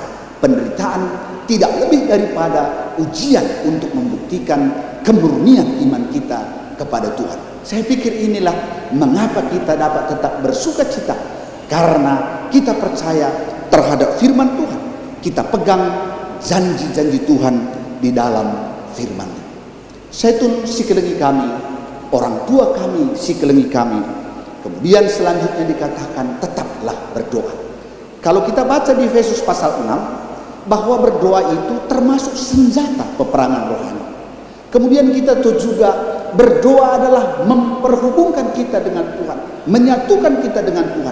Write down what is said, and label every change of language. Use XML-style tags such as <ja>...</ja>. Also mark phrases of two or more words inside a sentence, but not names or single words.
<id>Penderitaan tidak lebih daripada ujian untuk membuktikan kemurnian iman kita kepada Tuhan. Saya pikir inilah mengapa kita dapat tetap bersuka cita, karena kita percaya terhadap firman Tuhan. Kita pegang janji-janji Tuhan di dalam firman-Nya. Zaitun Sikelengi kami, orang tua kami Sikelengi kami. Kemudian selanjutnya dikatakan tetaplah berdoa. Kalau kita baca di Efesus pasal 6, bahwa berdoa itu termasuk senjata peperangan rohani. Kemudian kita tuh juga berdoa adalah memperhubungkan kita dengan Tuhan, menyatukan kita dengan Tuhan.</id>